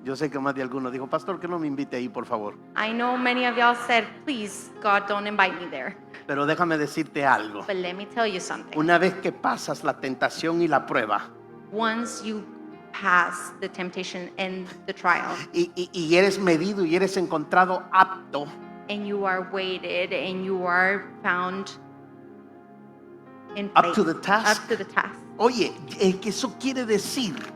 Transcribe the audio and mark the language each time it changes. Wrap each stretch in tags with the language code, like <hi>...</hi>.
<es>Yo sé que más de algunos dijo, pastor, que no me invite ahí, por favor.</es> <en>I know many of y'all said, please, God, don't invite me there.</en> <es>Pero déjame decirte algo.</es> <en>But let me tell you something.</en> <es>Una vez que pasas la tentación y la prueba</es> <en>Once you pass the temptation and the trial,</en> <es>y eres medido y eres encontrado apto,</es> <en>and you are weighted and you are found in Up place, to the task. up to the task.</en> <es>oye, que eso quiere decir</es>